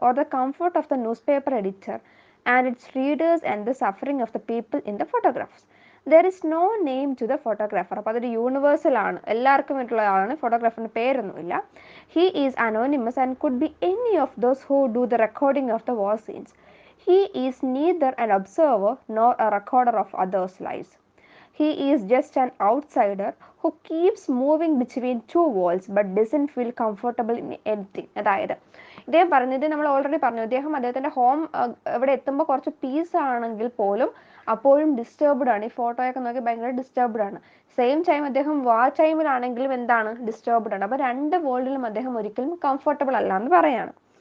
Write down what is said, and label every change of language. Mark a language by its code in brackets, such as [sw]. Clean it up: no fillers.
[en] Or the comfort of the newspaper editor and its readers and the suffering of the people in the photographs. There is no name to the photographer. [ml] അപ്പോൾ അതൊരു universal ആണ്, എല്ലാവർക്കും വേണ്ടിയുള്ള ആളാണ്. ഫോട്ടോഗ്രാഫറിന് പേരൊന്നുമില്ല. [en] He is anonymous and could be any of those who do the recording of the war scenes. He is neither an observer nor a recorder of others' lives. He is just an outsider who keeps moving between two walls but doesn't feel comfortable in anything. [ml] അതായത് ഇദ്ദേഹം പറഞ്ഞത് നമ്മൾ already പറഞ്ഞു, അദ്ദേഹത്തിൻ്റെ home ഇവിടെ എത്തുമ്പോൾ കുറച്ച് piece ആണെങ്കിൽ പോലും അപ്പോഴും ഡിസ്റ്റർബ്ഡ് ആണ്. ഈ ഫോട്ടോയൊക്കെ നോക്കി ഭയങ്കര ഡിസ്റ്റർബ്ഡ് ആണ്. സെയിം ടൈം അദ്ദേഹം വാർ ടൈമിലാണെങ്കിലും എന്താണ്? ഡിസ്റ്റർബ്ഡ് ആണ്. അപ്പോൾ രണ്ട് വേൾഡിലും അദ്ദേഹം ഒരിക്കലും കംഫർട്ടബിൾ അല്ല എന്ന് പറയാണ്.